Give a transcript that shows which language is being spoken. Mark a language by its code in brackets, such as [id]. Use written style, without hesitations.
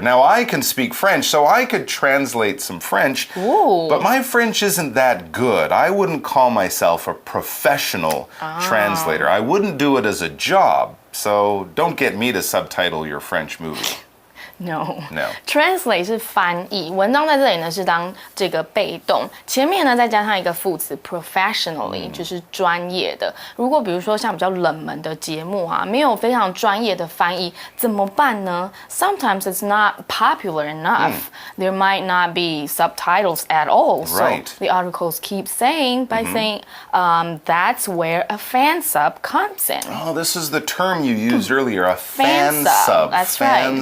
[en] Now, I can speak French, so I could translate some French, but my French isn't that good. I wouldn't call myself a professional translator. I wouldn't do it as a job, so don't get me to subtitle your French movie. No. Translate [zh] 是翻译，文章在这里呢是当这个被动，前面呢再加上一个副词 professionally，就是专业的。如果比如说像比较冷门的节目啊，没有非常专业的翻译，怎么办呢？ [en] Sometimes it's not popular enough. There might not be subtitles at all. So the articles keep saying saying that's where a fan sub comes in. Oh, this is the term you used earlier, a fan sub. That's fan right.